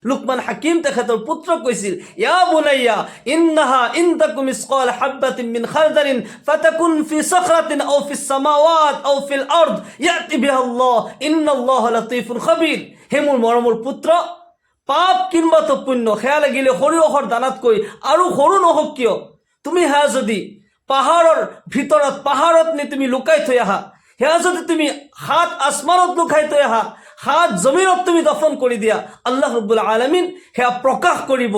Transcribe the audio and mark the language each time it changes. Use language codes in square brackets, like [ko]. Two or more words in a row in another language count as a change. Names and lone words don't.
[as] লুকমান হাকিম তেখেতৰ পুত্ৰক কৈছিল, [ar] يا بني إنها إن تك مثقال حبة من خردل فتكن في صخرة أو في السماوات أو في الأرض يأت بها الله إن الله لطيف خبير. [as] হে মোৰ মৰমৰ পুত্ৰ, পাপ কিংবা তো পুণ্য সেয়া লাগিলে সৰিয়হৰ দানাতকৈ আৰু সৰু নহওক কিয়, তুমি সেয়া যদি পাহাৰৰ ভিতৰত পাহাৰত নি তুমি লুকাই থৈ আহা, সেয়া যদি তুমি হাত আসমানত লুকাই থৈ আহা, হাত জমিনত তুমি দফন কৰি দিয়া, আল্লাহ ৰব্বুল আলামিন সেয়া প্ৰকাশ কৰিব।